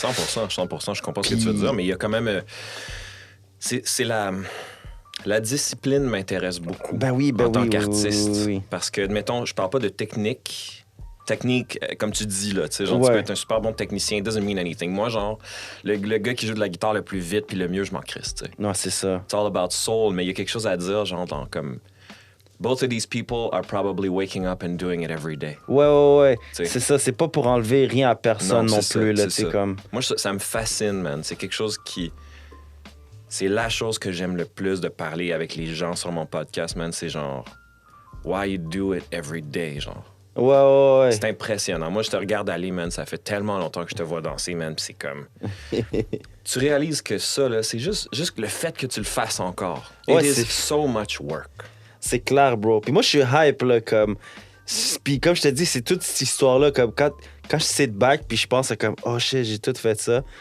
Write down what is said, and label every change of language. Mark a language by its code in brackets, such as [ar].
[fr] 100%, je comprends ce que tu veux dire, mais il y a quand même... c'est la discipline m'intéresse beaucoup en tant qu'artiste. Oui. Parce que, admettons, je parle pas de technique, comme tu dis, là, tu sais, genre, tu peux être un super bon technicien, [en] it doesn't mean anything. [fr] Moi, genre, le gars qui joue de la guitare le plus vite puis le mieux, je m'en crisse, tu sais. Non, c'est ça. [en] It's all about soul, [fr] mais il y a quelque chose à dire, genre, dans, comme... [en] Both of these people are probably waking up and doing it every day. [fr] Ouais. T'sais. C'est ça, c'est pas pour enlever rien à personne non plus, là, tu sais, comme... Moi, ça me fascine, man. C'est quelque chose qui... C'est la chose que j'aime le plus de parler avec les gens sur mon podcast, man. C'est genre... [en] Why you do it every day, genre. [fr] Ouais. C'est impressionnant. Moi, je te regarde aller, man. Ça fait tellement longtemps que je te vois danser, man. Puis c'est comme... Tu réalises que ça, là, c'est juste le fait que tu le fasses encore. Ouais, [en] It is so much work. [fr] C'est clair, bro. Puis moi, je suis hype, là, comme... Puis comme je te dis, c'est toute cette histoire-là, comme quand je [en] sit back, [fr] puis je pense à comme, [en] oh shit, [fr] j'ai tout fait ça.